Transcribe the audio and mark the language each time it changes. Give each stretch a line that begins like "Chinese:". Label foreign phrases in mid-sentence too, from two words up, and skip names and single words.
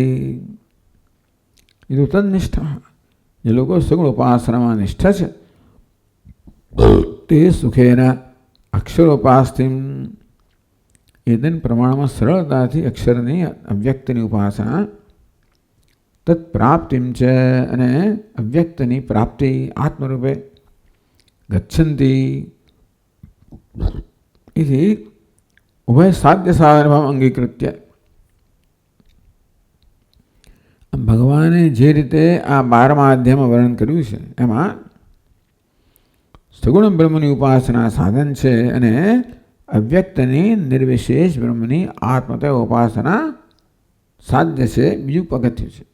Gujarati: તન્નિષ્ઠા, જે લોકો સગુણ ઉપાસનામાં નિષ્ઠા છે તે
Sanskrit: સુખેન અક્ષરોપાસ્તિમ
Gujarati: એદન પ્રમાણમાં સરળતાથી અક્ષરની અવ્યક્તની ઉપાસના તત્પ્રાપ્તિમ છે અને અવ્યક્તની પ્રાપ્તિ
Sanskrit: આત્મરૂપે ગચ્છન્તિ. इति उभय साध्य साधन भाव अंगीकृत्य
Gujarati: ભગવાને જે રીતે આ 12મા અધ્યાયમાં વર્ણન કર્યું છે એમાં સગુણ બ્રહ્મની ઉપાસના સાધન છે અને અવ્યક્તની નિર્વિશેષ બ્રહ્મની આત્મતઃ ઉપાસના સાધ્ય છે, બીજું પગથિયું છે.